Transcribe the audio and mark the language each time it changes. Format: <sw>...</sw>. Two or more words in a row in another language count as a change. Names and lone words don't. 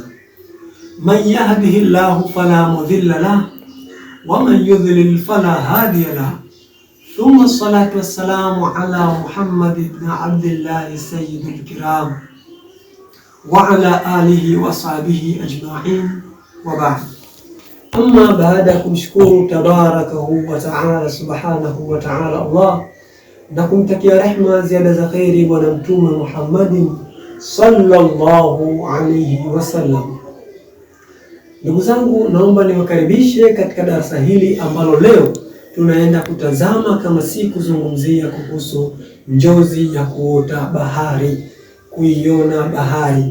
<ar>من يهده الله فلا مضل له ومن يضلل فلا هادي له. ثم الصلاة والسلام على محمد بن عبد الله سيد الكرام وعلى آله وصحبه أجمعين وبعد.</ar> <sw>Amma baada ya kumshukuru</sw> <ar>تباركه وتعالى سبحانه وتعالى</ar> <sw>Allah na kumtakia rehma ziada za khairi bwana Mtume Muhammadin</sw> <ar>صلى الله عليه وسلم.</ar> <sw>Ndugu zangu, naomba niwakaribishe katika darasa hili ambalo leo tunaenda kutazama kama si kuzungumzia kuhusu njozi ya kuota bahari, kuiona bahari.</sw>